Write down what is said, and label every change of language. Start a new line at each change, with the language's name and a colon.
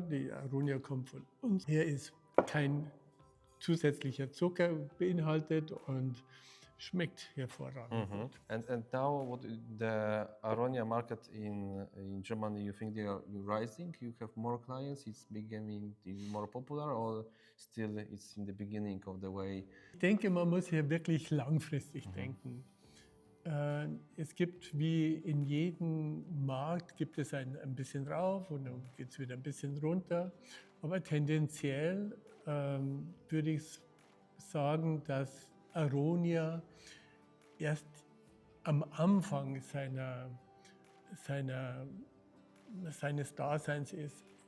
German: Die Aronia kommt von uns. Hier ist kein zusätzlicher Zucker beinhaltet und schmeckt hervorragend.
English: And now what the Aronia market in Germany, you think they are rising? You have more clients? It's becoming more popular, or still it's in the beginning of the way?
German: Ich denke, man muss hier wirklich langfristig denken. Es gibt wie in jedem Markt gibt es ein bisschen rauf und dann geht es wieder ein bisschen runter. Aber tendenziell würde ich sagen, dass Aronia erst am Anfang seines Daseins ist.